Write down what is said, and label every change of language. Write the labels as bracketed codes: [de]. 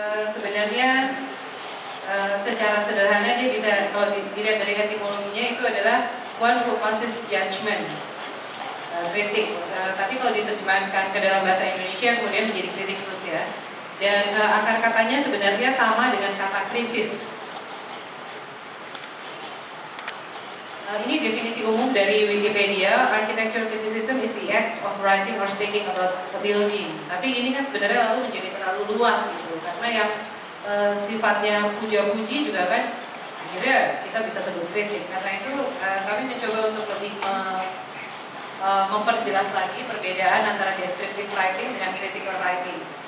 [id] sebenarnya secara sederhana dia bisa, kalau dilihat dari etimologinya, itu adalah [en] one who passes judgment, [id] kritik. Tapi kalau diterjemahkan ke dalam bahasa Indonesia kemudian menjadi kritikus ya. Dan akar katanya sebenarnya sama dengan kata krisis. Ini definisi umum dari Wikipedia. [en] Architectural criticism is the act of writing or speaking about a building. [id] Tapi ini kan sebenarnya lalu menjadi terlalu luas gitu, karena yang sifatnya puja-puji juga kan akhirnya kita bisa sebut kritik. Karena itu kami mencoba untuk lebih memperjelas lagi perbedaan antara descriptive writing dengan critical writing.